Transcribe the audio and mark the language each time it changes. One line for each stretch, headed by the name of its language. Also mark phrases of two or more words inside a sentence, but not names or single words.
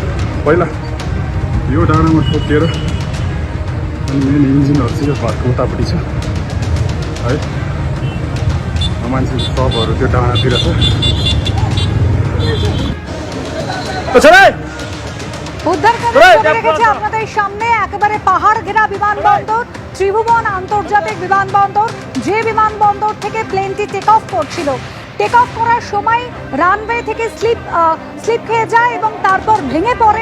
Nepali: पहिला यो डाँडामा ठोकिएर अनि
English: main engines
Nepali: चाहिँ यो घरको उतापट्टि छ है। मान्छे सबहरू त्यो डाँडातिर छ। छोरा
Bangla: উদ্ধার কাজ রেখেছে আপনাদের সামনে। একেবারে পাহাড় ঘেরা বিমানবন্দর ত্রিভুবন আন্তর্জাতিক বিমানবন্দর। যে বিমানবন্দর থেকে প্লেনটি
English: take off
Bangla: করছিল,
English: take off
Bangla: করার সময় রানওয়ে থেকে স্লিপ খেয়ে যায় এবং তারপর ভেঙে পড়ে।